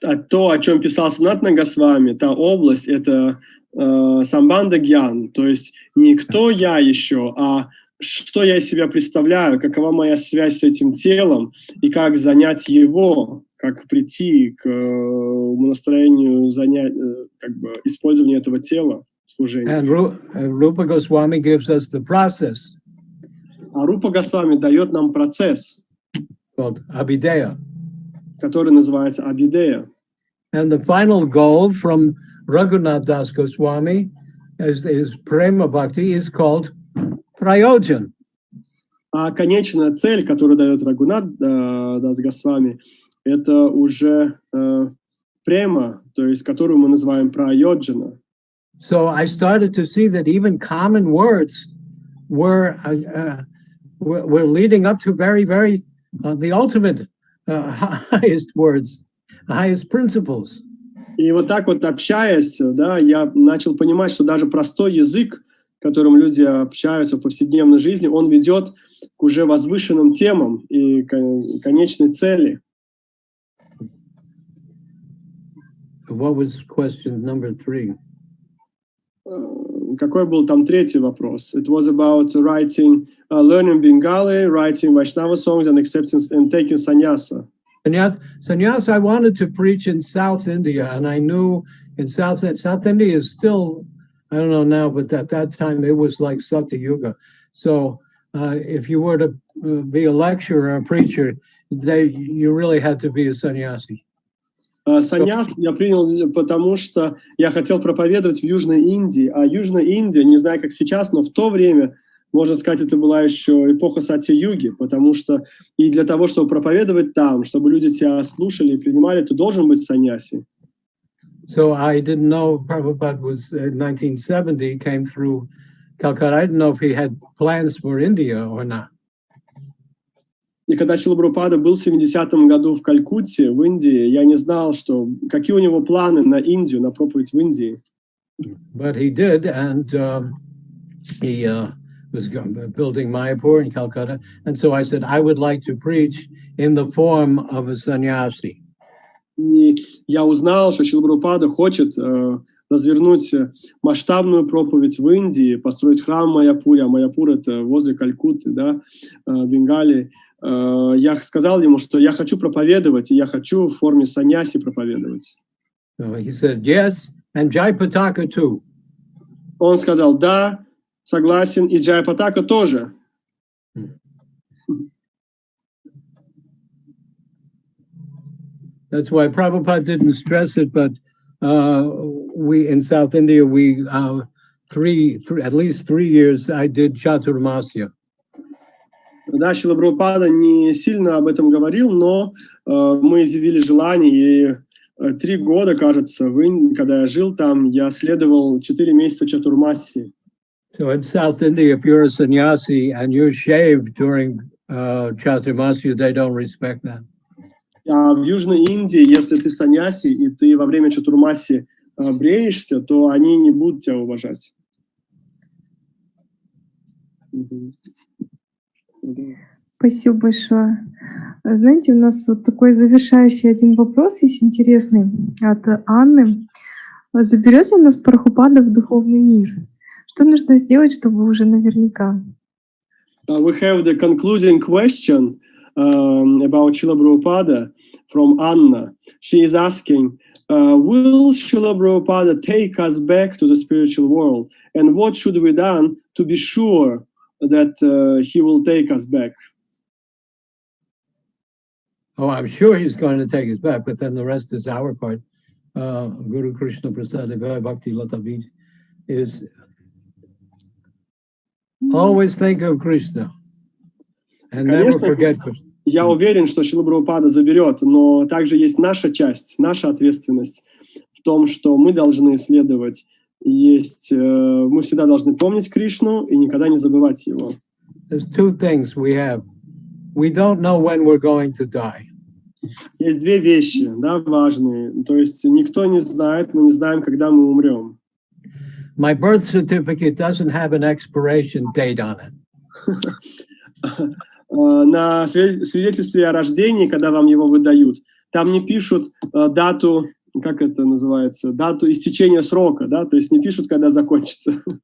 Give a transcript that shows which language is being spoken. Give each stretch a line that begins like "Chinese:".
Russian: То, о чем писал Санатана Госвами, та область, это самбанда гьян, то есть не кто я еще, а что я из себя представляю, какова моя связь с этим телом, и как занять его, как прийти к настроению как бы использования этого тела в служении.
English: And Rupa Goswami gives us the process.
Russian: А Рупа Госвами дает нам процесс,
English: called Abhideya,
Russian: который называется Абхидея.
English: And the final goal from Raghunath Das Goswami is Prema Bhakti is called Prayojan.
Russian: А конечная цель, которую дает Рагунат Дас Госвами, это уже према, то есть которую мы называем Прайоджана.
English: So I started to see that even common words were leading up to very, very the ultimate highest words, highest principles.
Russian: И вот так вот общаясь, да, я начал понимать, что даже простой язык, которым люди общаются в повседневной жизни, он ведет к уже возвышенным темам и конечной цели.
English: What was question number 3?
Russian: Какой был там третий вопрос?
English: It was about writing, learning Bengali, writing Vaishnava songs and accepting and taking sannyasa. Sannyasa, I wanted to preach in South India, and I knew in South India is still, I don't know now, but at that time it was like Satya-yuga. So if you were to be a lecturer or a preacher, you really had to be a sannyasi.
Russian: Саньяс я принял, потому что я хотел проповедовать в Южной Индии, а Южная Индия, не знаю как сейчас, но в то время, можно сказать, это была еще эпоха Сатья-юги, потому что и для того, чтобы проповедовать там, чтобы люди тебя слушали и принимали, ты должен быть саньяси.
English: So I didn't know Prabhupada was 1970, came through Calcutta. I didn't know if he had plans for India or not.
Russian: И когда Шрила Прабхупада был в 70-м году в Калькутте, в Индии, я не знал, какие у него планы на Индию, на проповедь в Индии.
English: But he did, and he was building Mayapur in Calcutta. And so I said, I would like to preach in the form of a sannyasi.
Russian: И я узнал, что Шрила Прабхупада хочет развернуть масштабную проповедь в Индии, построить храм в Майяпуре, а Майяпур это возле Калькутты, да, Бенгалии. Я сказал ему, что я хочу проповедовать, и я хочу в форме саньяси проповедовать.
English: So he said, yes, and Jayapataka too.
Russian: Он сказал, да, согласен, и Джайапатака тоже.
English: That's why Prabhupada didn't stress it, but we in South India, we at least 3 years I did Chaturmasya.
Russian: Да, Шрила Прабхупада не сильно об этом говорил, но мы изъявили желание, и 3 года, кажется, когда я жил там, я следовал 4 месяца Чатурмаси.
English: So in South India, if you're a sannyasi and you're shaved during Chaturmasya, they don't respect that.
Russian: А в Южной Индии, если ты саньяси, и ты во время Чатурмаси бреешься, то они не будут тебя уважать. Спасибо большое. Знаете, у нас вот такой завершающий один вопрос есть интересный от Анны. Заберет ли нас Прабхупада в духовный мир? Что нужно сделать, чтобы уже наверняка?
English: We have the concluding question about Srila Prabhupada from Anna. She is asking, will Srila Prabhupada take us back to the spiritual world? And what should we do to be sure that he will take us back? Oh, I'm sure he's going to take us back, but then the rest is our part. Guru Krishna Prasad Bhakti Latavid is always think of Krishna and never forget Krishna.
Russian: Я уверен, что Шрила Прабхупада заберет, но также есть наша часть, наша ответственность в том, что мы должны следовать. Есть, мы всегда должны помнить Кришну и никогда не забывать его.
English: There's two things we have. We don't know when we're going to die.
Russian: Есть две вещи, да, важные. То есть никто не знает, мы не знаем, когда мы умрем.
English: My birth certificate doesn't have an expiration date on it.
Russian: На свидетельстве о рождении, когда вам его выдают, там не пишут дату, как это называется, дату истечения срока, да, то есть не пишут, когда закончится.